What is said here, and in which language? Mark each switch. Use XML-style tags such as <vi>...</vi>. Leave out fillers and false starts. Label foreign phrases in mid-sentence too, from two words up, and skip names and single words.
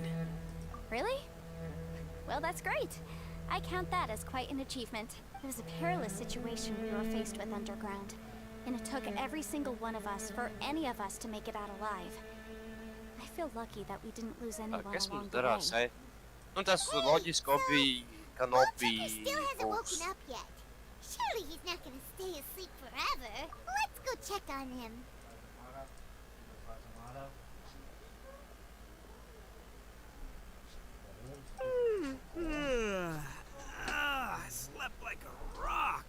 <en>Really? Well, that's great. I count that as quite an achievement. It was a perilous situation we were faced with underground. And it took every single one of us, for any of us, to make it out alive. I feel lucky that we didn't lose anyone along the way.</en> <lv>Nu, tas loģiski bija, ka</lv> <en>Tucker still hasn't woken up yet. Surely he's not gonna stay asleep forever. Let's go check on him. I slept like a rock.</en>